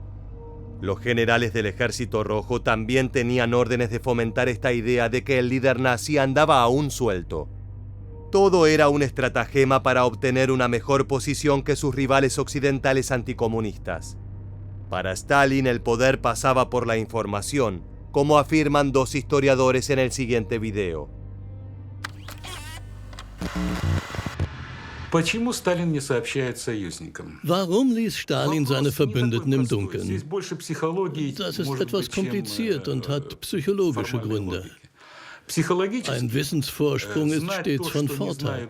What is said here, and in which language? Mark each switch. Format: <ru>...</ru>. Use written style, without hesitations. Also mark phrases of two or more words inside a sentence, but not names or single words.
<es>Los generales del Ejército Rojo también tenían órdenes de fomentar esta idea de que el líder nazi andaba aún suelto. Todo era un estratagema para obtener una mejor posición que sus rivales occidentales anticomunistas. Para Stalin el poder pasaba por la información, como afirman dos historiadores en el siguiente video.</es> <de>Warum ließ Stalin seine Verbündeten im Dunkeln? Das ist etwas kompliziert und hat psychologische Gründe. Ein Wissensvorsprung ist stets von Vorteil.</de>